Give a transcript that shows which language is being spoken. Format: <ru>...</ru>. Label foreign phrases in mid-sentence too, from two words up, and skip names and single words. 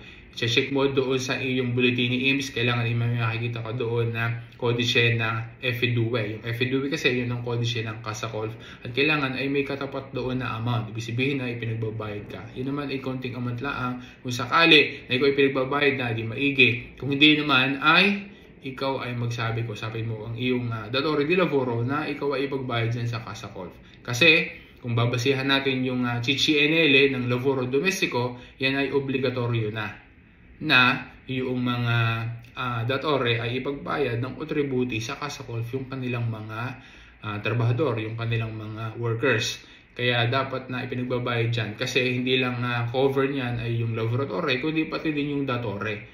<tl>I-check mo doon sa iyong bulletin ni IMSS, kailangan may makikita ka doon na kodice na FEDUE. Yung FEDUE kasi yun ang kodice ng Kasakolf. At kailangan ay may katapat doon na amount. Ibig sabihin na ipinagbabayad ka. Yun naman ay konting amount lang. Kung sakali na ikaw ipinagbabayad na, di maigi. Kung hindi naman ay ikaw ay usapin mo ang iyong</tl> <it>datore di lavoro</it> <tl>na ikaw ay ipagbayad dyan sa Kasakolf. Kasi kung babasihan natin yung CCNL ng</tl> <it>lavoro domestico,</it> <tl>yan ay obligatoryo na yung mga datore ay ipagbayad ng kontributi sa Kasakolf yung kanilang mga trabahador, yung kanilang mga workers. Kaya dapat na ipinagbabayad dyan kasi hindi lang cover niyan ay yung lavoratore, kundi pati din yung datore.</tl>